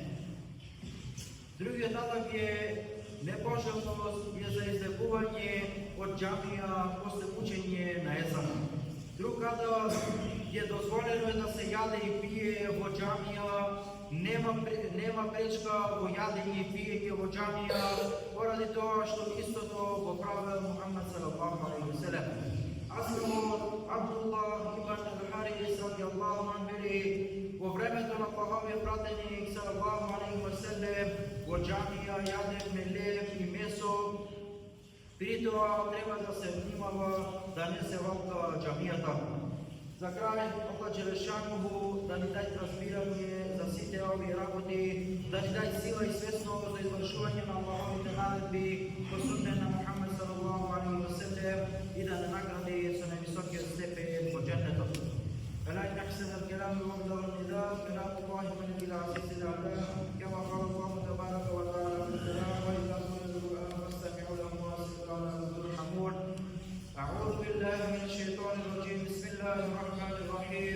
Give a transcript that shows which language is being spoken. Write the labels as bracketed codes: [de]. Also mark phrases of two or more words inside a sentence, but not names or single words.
[mk] Другиот адаб е непожелност е за излегување од џамија после учење на езан. Друг адаб е дозволено да се јаде и пие во џамија. Нема пречка во јадење и пиење во џамија, поради тоа што истото го правел Мухамед [ar] صلى الله عليه وسلم. [mk] Асмаот Абдуллах ибн ал-Харис [ar] رضي الله عنه [mk] вели: во времето на Аллаховиот пратеник [ar] صلى الله عليه وسلم [mk] во џамија јадевме леб и месо. При тоа треба да се внимава да не се валка џамијата. За крај, Аллах Джелешануху да ни даде разбирање за сите овие работи, да ни даде сила и свесност за извршување на Аллаховите наредби по суннет на Мухамед [ar] صلى الله عليه وسلم [mk] и да не награди со највисокиот степен во џеннетот. [ar] فلا نحسن الكلام وافضل النداء كلام الله من العزيز العلام كما قال الله تبارك وتعالى في الكلام: واذا قيل القران فاستمعوا له وانصتوا لعلكم ترحمون. اعوذ بالله من الشيطان الرجيم. بسم الله الرحمن الرحيم.